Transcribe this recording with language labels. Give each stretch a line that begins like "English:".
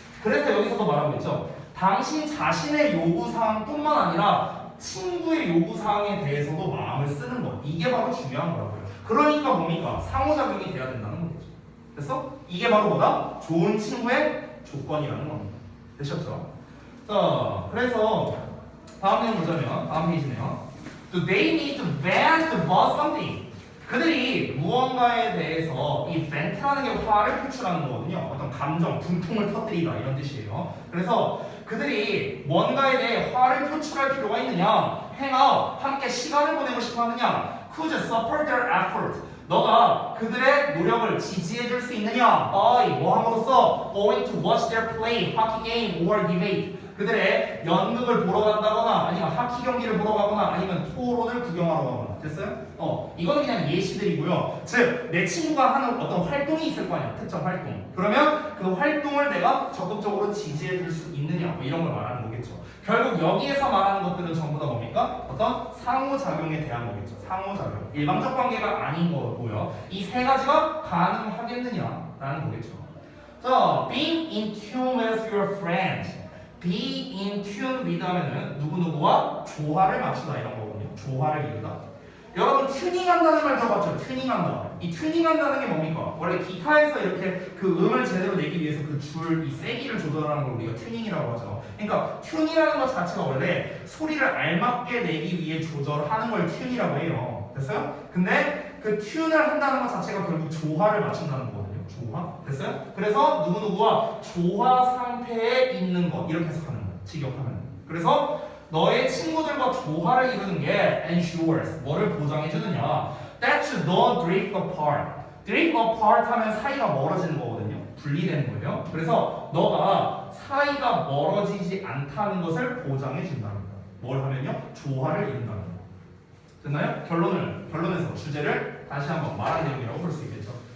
Korean: 그래서 여기서도 말하고 있죠. 당신 자신의 요구사항뿐만 아니라 친구의 요구사항에 대해서도 마음을 쓰는 것. 이게 바로 중요한 거라고요. 그러니까 뭡니까? 상호작용이 돼야 된다는 거겠죠. 됐어? 이게 바로 뭐다? 좋은 친구의 조건이라는 겁니다. 되셨죠? 자, 그래서 다음 내용 보자면 다음 페이지네요.
English: Do they need to vent about something?
Korean: 그들이 무언가에 대해서 이 vent라는 게 화를 표출하는 거거든요. 어떤 감정, 분통을 터뜨리다 이런 뜻이에요. 그래서 그들이 뭔가에 대해 화를 표출할 필요가 있느냐?
English: hang out,
Korean: 함께 시간을 보내고 싶어 하느냐?
English: Could you support their effort?
Korean: 너가 그들의 노력을 지지해줄 수 있느냐?
English: by
Korean: 뭐 함으로써
English: going to watch their play, hockey game or debate.
Korean: 그들의 연극을 보러 간다거나 아니면 하키 경기를 보러 가거나 아니면 토론을 구경하러 가거나. 됐어요? 이거는 그냥 예시들이고요. 즉, 내 친구가 하는 어떤 활동이 있을 거 아니야. 특정 활동. 그러면 그 활동을 내가 적극적으로 지지해 줄 수 있느냐. 뭐 이런 걸 말하는 거겠죠. 결국 여기에서 말하는 것들은 전부 다 뭡니까? 어떤 상호작용에 대한 거겠죠. 상호작용. 일방적 관계가 아닌 거고요. 이 세 가지가 가능하겠느냐라는 거겠죠.
English: 자, being in tune with your friends.
Korean: be in tune with 하면은 누구누구와 조화를 맞추다 이런 거거든요. 조화를 이루다. 여러분 튜닝한다는 말 들어봤죠? 튜닝한다. 이 튜닝한다는 게 뭡니까? 원래 기타에서 이렇게 그 음을 제대로 내기 위해서 그 줄 이 세기를 조절하는 걸 우리가 튜닝이라고 하죠. 그러니까 튜닝이라는 것 자체가 원래 소리를 알맞게 내기 위해 조절하는 걸 튜닝이라고 해요. 됐어요? 근데 그 튠을 한다는 것 자체가 결국 조화를 맞춘다는 거거든요. 조화? 됐어요? 그래서 누구누구와 조화 상태에 있는 것 이렇게 해석하는 거예요. 직역하면. 그래서 너의 친구들과 조화를 이루는 게 ensures 뭐를 보장해 주느냐?
English: That you don't drift apart.
Korean: drift apart 하면 사이가 멀어지는 거거든요. 분리되는 거예요. 그래서 너가 사이가 멀어지지 않다는 것을 보장해 준답니다. 뭘 하면요? 조화를 이룬다는 거. 됐나요? 결론에서 주제를 다시 한번 말한 내용이라고 볼 수 있겠죠.